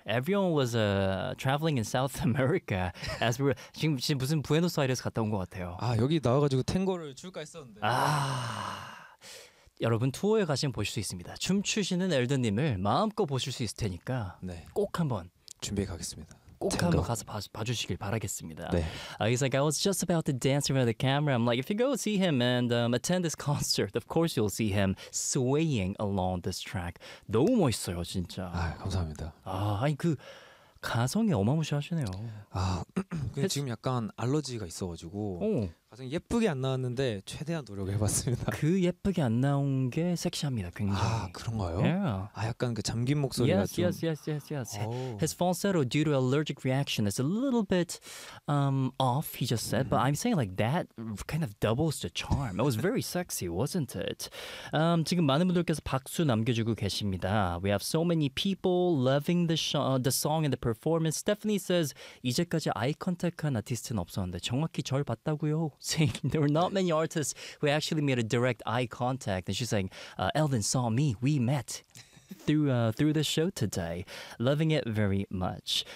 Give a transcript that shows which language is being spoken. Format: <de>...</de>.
<en>Everyone was traveling in South America as we were</en> <ko>지금 무슨 부에노스아이레스 갔다 온것 같아요. 아, 여기 나와가지고 탱고를 출까 했었는데. 아, 여러분 투어에 가시면 보실 수 있습니다. 춤추시는 엘더님을 마음껏 보실 수 있을 테니까 네. 꼭 한번 준비 가겠습니다. 꼭 한번 가서 봐주시길 바라겠습니다. 네.</ko> <en>He's like, I was just about to dance in front of the camera. I'm like, if you go see him and attend this concert, of course you'll see him swaying along this track.</en> <ko>너무 멋있어요, 진짜. 아, 감사합니다. 아, 아니 그 가성이 어마무시하시네요. 아, 지금 약간 알러지가 있어가지고 오. 가성이 예쁘게 안 나왔는데 최대한 노력을 해봤습니다. 그 예쁘게 안 나온 게 섹시합니다, 굉장히. 아, 그런가요?</ko> <en>Yeah.</en> <ko>아, 약간 그 잠긴 목소리가</ko> <en>yes,</en> <ko>좀.</ko> <en>Yes, yes, yes, yes. His falsetto due to allergic reaction is a little bit off, he just said. But I'm saying like that kind of doubles the charm. It was very sexy, wasn't it?</en> <ko>지금 많은 분들께서 박수 남겨주고 계십니다.</ko> <en>We have so many people loving the song and the performance. Stephanie says,</en> <ko>이제까지 아이 컨택한 아티스트는 없었는데 정확히 절 봤다고요?</ko> <en>Saying there were not many artists who actually made a direct eye contact, and she's saying, "Elvin saw me. We met through the show today. Loving it very much."</en>